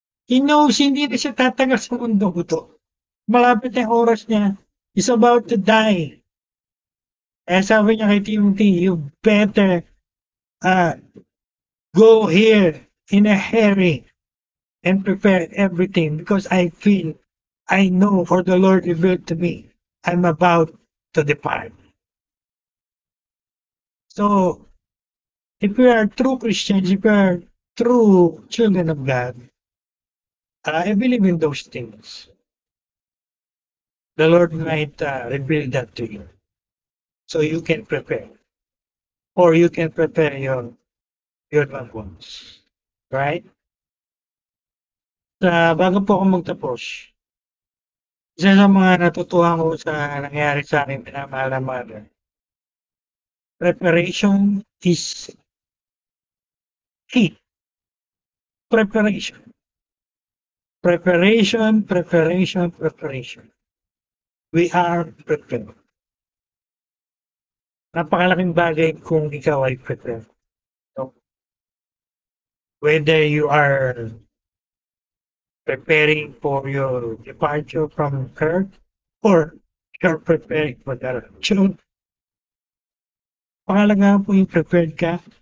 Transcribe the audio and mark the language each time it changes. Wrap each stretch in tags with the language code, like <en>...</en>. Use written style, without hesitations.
<en>He knows</en> <tl>hindi na siya tatagal sa mundo ito. Malapit na yung oras niya.</tl> <en>He's about to die.</en> <tl>Kaya sabi niya kay Timothy,</tl> <en>you better go here in a hurry and prepare everything because I know, for the Lord revealed to me, I'm about to depart. So, if we are true Christians, if we are true children of God, I believe in those things. The Lord might reveal that to you, so you can prepare, or you can prepare your loved ones, right?</en> <tl>Bago po ako magtapos, isa sa mga natutuhan ko sa nangyari sa akin minamahal na mother,</tl> <en>preparation is key. Preparation. Preparation, preparation, preparation. We are prepared.</en> <tl>Napakalaking bagay kung ikaw ay prepared.</tl> <en>So, whether you are preparing for your departure from Earth or you're preparing for the rapture,</en> <tl>pangalagaan po yung prepared ka.</tl>